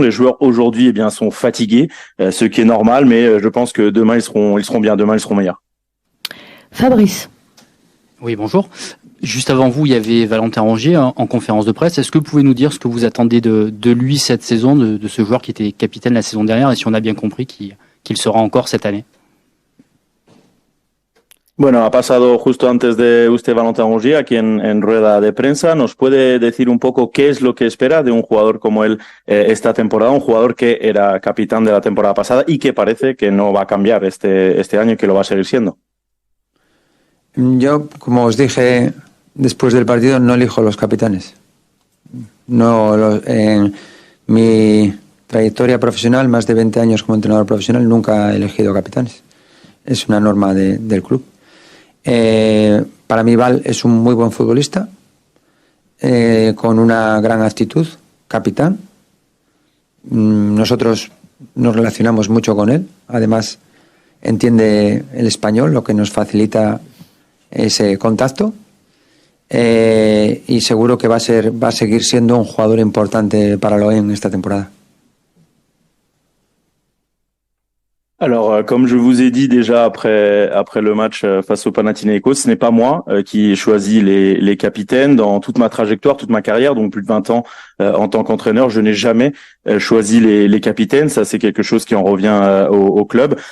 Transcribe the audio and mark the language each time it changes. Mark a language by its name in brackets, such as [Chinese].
[French] Les joueurs aujourd'hui, sont fatigués, ce qui est normal, mais je pense que demain ils seront bien. Demain ils seront meilleurs. Fabrice. Oui, bonjour. Juste avant vous, il y avait Valentin Rongier en conférence de presse. Est-ce que vous pouvez nous dire ce que vous attendez de lui cette saison, de ce joueur qui était capitaine la saison dernière, et si on a bien compris qu'il sera encore cette année? [Spanish] Bueno, ha pasado justo antes de usted Valentin Rongier aquí en rueda de prensa. ¿Nos puede decir un poco qué es lo que espera de un jugador como él esta temporada? Un jugador que era capitán de la temporada pasada y que parece que no va a cambiar este año y que lo va a seguir siendo. Yo, como os dije después del partido, no elijo los capitanes. En mi trayectoria profesional, más de 20 años como entrenador profesional, nunca he elegido capitanes. Es una norma del club. Para mí Val es un muy buen futbolista, con una gran actitud, capitán. Nosotros nos relacionamos mucho con él. Además, entiende el español, lo que nos facilita ese contacto. Y seguro que va a seguir siendo un jugador importante para l'OM esta temporada. [French] Alors, comme je vous ai dit déjà après le match face au Panathinaikos, ce n'est pas moi qui ai choisi les capitaines dans toute ma trajectoire, toute ma carrière, donc plus de 20 ans en tant qu'entraîneur. Je n'ai jamais choisi les capitaines. Ça, c'est quelque chose qui en revient au club.